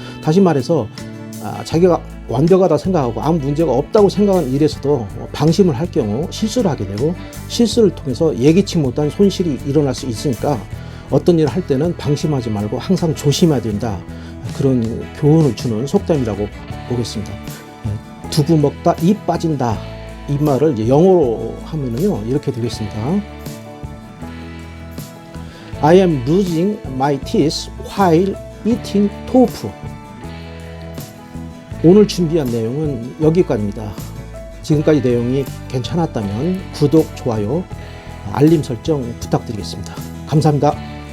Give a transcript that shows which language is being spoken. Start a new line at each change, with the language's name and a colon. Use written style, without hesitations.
Korean: 다시 말해서 자기가 완벽하다 생각하고 아무 문제가 없다고 생각하는 일에서도 방심을 할 경우 실수를 하게 되고 실수를 통해서 예기치 못한 손실이 일어날 수 있으니까 어떤 일을 할 때는 방심하지 말고 항상 조심해야 된다. 그런 교훈을 주는 속담이라고 보겠습니다. 두부 먹다 이 빠진다. 이 말을 이제 영어로 하면은요 이렇게 되겠습니다.
English: I am losing my teeth while eating tofu.
Korean: 오늘 준비한 내용은 여기까지입니다. 지금까지 내용이 괜찮았다면 구독, 좋아요, 알림 설정 부탁드리겠습니다. 감사합니다.